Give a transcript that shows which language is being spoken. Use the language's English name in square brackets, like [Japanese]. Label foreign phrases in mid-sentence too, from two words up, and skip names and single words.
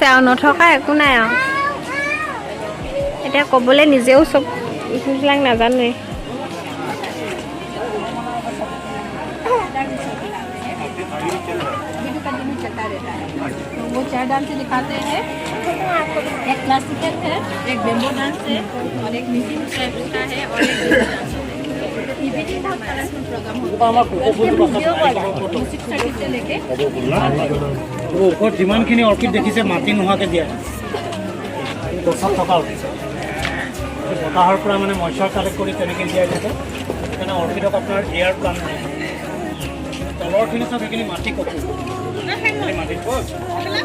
[Assamese] আৰু নথকা একো নাই আৰু এতিয়া ক'বলৈ নিজেও চব এইবিলাক নাজানোৱে [Hindi] वो 4 डांस दिखाते हैं एक क्लासिकल है एक [English] bamboo dance [Hindi] है और एक [English] music type [Hindi] का है और एक डांस है इवनिंग बहुत [English] colorful program [Hindi] होता है म्यूजिक से लेके [Assamese] ওপৰত যিমানখিনি অৰ্কিড দেখিছে মাটি নোহোৱাকৈ দিয়া গছত থকা অৰ্কিড বতাহৰ পৰা মানে [English] moisture collect [Assamese] কৰি তেনেকৈ দিয়াই থাকে সেইকাৰণে অৰ্কিডক আপোনাৰ [English] air plant [Assamese] তলৰখিনি চব সেইখিনি মাটি কপোৰ মাটিত